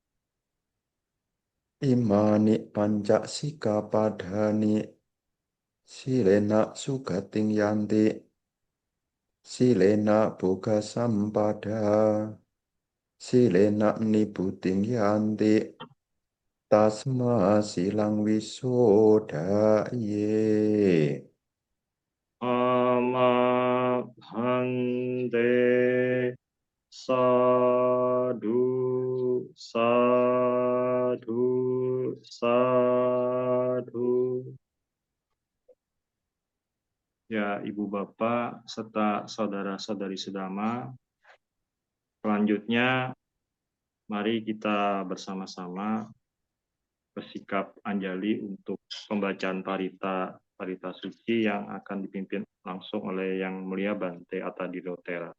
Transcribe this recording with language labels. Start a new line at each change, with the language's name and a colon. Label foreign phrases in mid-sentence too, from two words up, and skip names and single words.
Pali: Imani panca sikkhapadani silena sugating yanti silena boga sampada silena nibuting yanti tasma silang wisodaye. Amabhante sadhu sadhu sadhu.
Indonesian: Ya, Ibu Bapak serta saudara-saudari sedama, selanjutnya mari kita bersama-sama bersikap anjali untuk pembacaan parita suci yang akan dipimpin langsung oleh Yang Mulia Bante Atadilotera.